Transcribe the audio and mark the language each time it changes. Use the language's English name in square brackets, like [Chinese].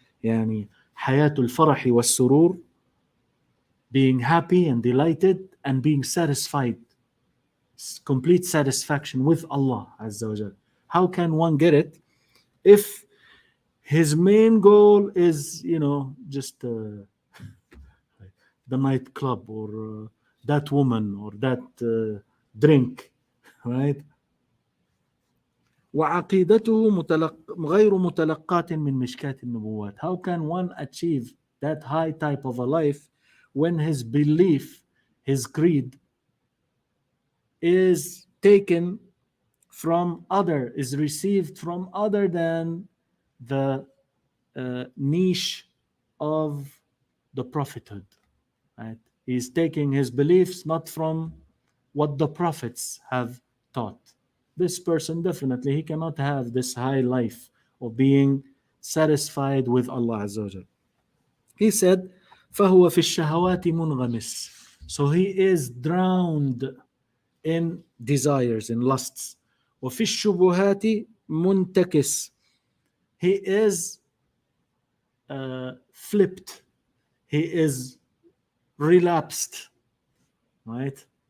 [Arabic] يعني حياة الفرح والسرور, [English] being happy and delighted and being satisfied, complete satisfaction with Allah Azza wa Jal. How can one get it if his main goal is, just the nightclub, or that woman, or that drink, right? [Arabic] وعقيدته غير متلقاة من مشكاة النبوات. [English] How can one achieve that high type of a life when his belief, his creed, is taken from other, is received from other than the niche of the prophethood, right? He's taking his beliefs not from what the prophets have taught. This person, definitely, he cannot have this high life of being satisfied with Allah Azza wa Jal. He said, [Arabic] فَهُوَ فِي الشَّهَوَاتِ مُنْغَمِسٌ. [English] So he is drowned in desires, in lusts. [Arabic] وَفِي الشُّبُهَاتِ مُنْتَكِسٌ. [English] He is flipped. He is relapsed, right?